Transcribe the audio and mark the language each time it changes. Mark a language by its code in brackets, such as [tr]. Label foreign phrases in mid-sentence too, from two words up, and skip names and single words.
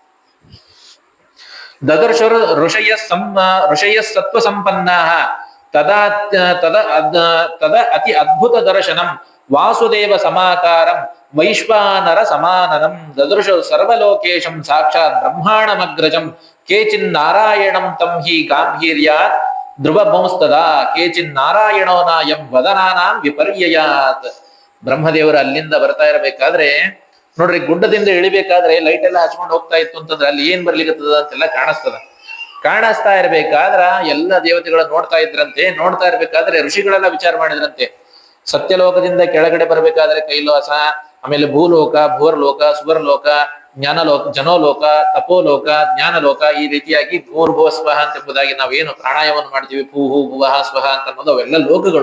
[sa] ದದರ್ಶರು ಋಷಯ ಸತ್ವ ಸಂಪನ್ನ ತದ ಅತಿ ಅದ್ಭುತ ದರ್ಶನಂ ವಾಸುದೇವ ಸಮಾಕಾರಂ ವೈಶ್ವಾನರ ಸಮಾನನಂ ದದೃಶ ಸರ್ವಲೋಕೇಶಂ ಸಾಕ್ಷಾತ್ ಬ್ರಹ್ಮಾಣಮಗ್ರಜಂ ಕೇಚಿನ್ ನಾರಾಯಣಂ ತಂ ಹಿ ಗಾಂಭೀರ್ಯಾತ್ ಧ್ರುವಭಂಸ್ತದ ಕೇಚಿನ್ ನಾರಾಯಣೋ ನಾಯಂ ವದನಾನಾಂ ವಿಪರ್ಯಯಾತ್. [kn] ಬ್ರಹ್ಮದೇವರು ಅಲ್ಲಿಂದ ಬರ್ತಾ ಇರಬೇಕಾದ್ರೆ ನೋಡ್ರಿ, ಗುಡ್ಡದಿಂದ ಇಳಿಬೇಕಾದ್ರೆ ಲೈಟ್ ಎಲ್ಲ ಹಚ್ಕೊಂಡು ಹೋಗ್ತಾ ಇತ್ತು ಅಂತಂದ್ರೆ ಅಲ್ಲಿ ಏನ್ ಬರ್ಲಿಕ್ಕತ್ತದ ಅಂತೆಲ್ಲ ಕಾಣಿಸ್ತಾ ಇರ್ಬೇಕಾದ್ರ ಎಲ್ಲ ದೇವತೆಗಳು ನೋಡ್ತಾ ಇದ್ರಂತೆ. ನೋಡ್ತಾ ಇರ್ಬೇಕಾದ್ರೆ ಋಷಿಗಳೆಲ್ಲ ವಿಚಾರ ಮಾಡಿದ್ರಂತೆ, ಸತ್ಯಲೋಕದಿಂದ ಕೆಳಗಡೆ ಬರ್ಬೇಕಾದ್ರೆ ಕೈಲಾಸ, ಆಮೇಲೆ ಭೂಲೋಕ, ಭೂರ್ಲೋಕ, ಸುವರ್ಲೋಕ, ಜ್ಞಾನಲೋಕ, ಜನೋಲೋಕ, ತಪೋಲೋಕ, ಜ್ಞಾನಲೋಕ, ಈ ರೀತಿಯಾಗಿ [sa] ಭೂರ್ಭುವ ಸ್ವಹ [kn] ಅಂತ ಎಂಬುದಾಗಿ ನಾವೇನು ಪ್ರಾಣಾಯಾಮವನ್ನು ಮಾಡ್ತೀವಿ, [sa] ಭೂಹು ಭುವಹ ಸ್ವಹ [kn] ಅಂತ ಅನ್ನೋದು ಅವೆಲ್ಲ ಲೋಕಗಳು.